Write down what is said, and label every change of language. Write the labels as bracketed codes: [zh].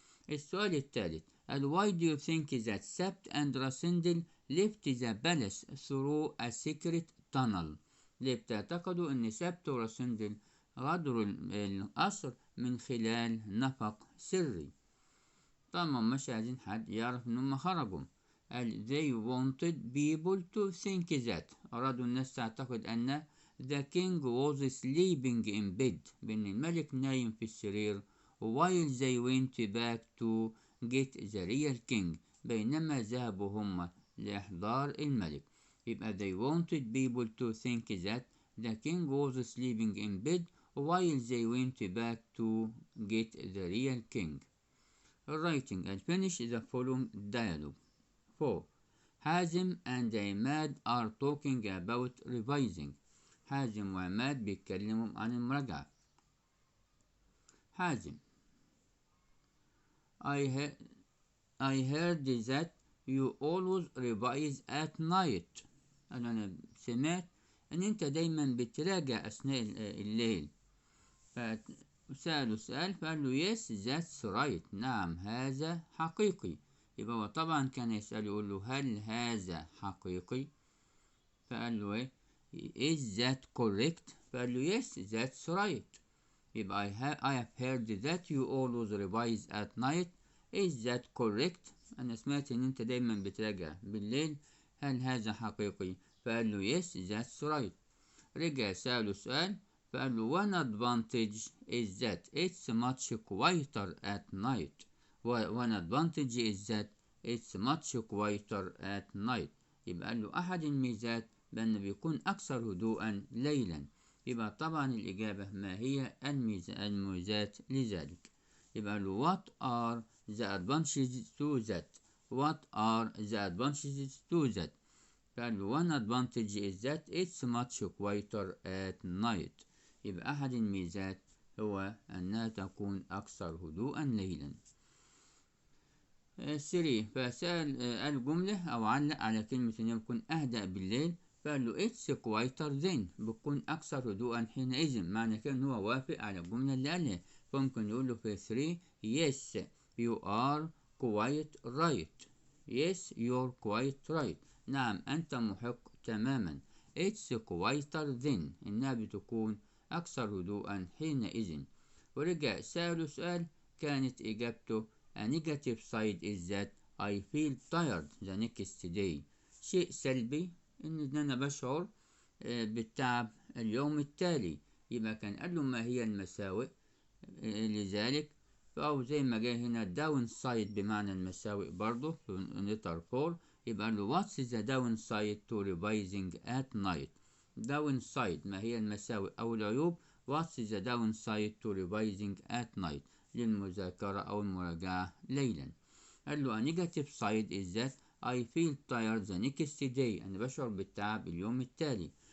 [ar] السؤال الثالث قال [en] why do you think that Sept and Rasindel left the palace through a secret tunnel؟ [ar] ليه بتعتقدوا ان سبت وراسندل غادروا القصر من خلال نفق سري. طبعا مش عايزين حد يعرف إنهم خرجوا. [en] قال they wanted people to think that، [ar] أرادوا الناس تعتقد أن [en] the king was sleeping in bed، [ar] بأن الملك نايم في السرير، [en] while they went back to get the real king، [ar] بينما ذهبوا هم لإحضار الملك. يبقى [en] they wanted people to think that the king was sleeping in bed while they went back to get the real king. Writing and finish the following dialogue. 4. حازم and عماد are talking about revising. [ar] حازم وعماد بيتكلموا عن المراجعة. [en] حازم: I heard that you always revise at night. [ar] أنا سمعت أن أنت دايما بتراجع أثناء الليل. فسأله سؤال فقال له [en] yes that's right، [ar] نعم هذا حقيقي. يبقى هو طبعا كان يسأل يقول له هل هذا حقيقي؟ فقال له ايه [en] is that correct؟ [ar] فقال له [en] yes that's right. [ar] يبقى [en] I have heard that you always revise at night. is that correct؟ [ar] أنا سمعت إن أنت دايما بتراجع بالليل، هل هذا حقيقي؟ فقال له [en] yes that's right. [ar] رجع سأله سؤال فقال له [en] one advantage is that it's much quieter at night. one advantage is that it's much quieter at night. [ar] يبقى قال له أحد الميزات بأنه بيكون أكثر هدوءا ليلا. يبقى طبعا الإجابة ما هي الميزات لذلك. يبقى قال له [en] what are the advantages to that؟ what are the advantages to that؟ [ar] قال له [en] one advantage is that it's much quieter at night. [ar] يبقى أحد الميزات هو أنها تكون أكثر هدوءا ليلا. 3. فسأل قال جملة أو علق على كلمة إنه يكون أهدأ بالليل، فقال له [en] it's quieter then، [ar] بتكون أكثر هدوءا حينئذ. معنى كده إن هو وافق على الجملة اللي قالها. فممكن يقول له في 3 [en] yes you are quite right. yes you're quite right، [ar] نعم أنت محق تماما. [en] it's quieter then، [ar] إنها بتكون أكثر هدوءا حينئذ. ورجع سأله سؤال كانت إجابته [en] a negative side is that I feel tired the next day. [ar] شيء سلبي إن أنا بشعر بالتعب اليوم التالي. يبقى كان قال له ما هي المساوئ لذلك، أو زي ما جاي هنا داون سايد بمعنى المساوئ برضه في نتر 4. يبقى له [en] what's the down side to revising at night؟ [ar] داون سايد ما هي المساوئ أو العيوب، [en] what's the down side to revising at night [ar] للمذاكرة أو المراجعة ليلا. قال له [en] a negative side is that I feel tired the next day، [ar] أنا بشعر بالتعب اليوم التالي.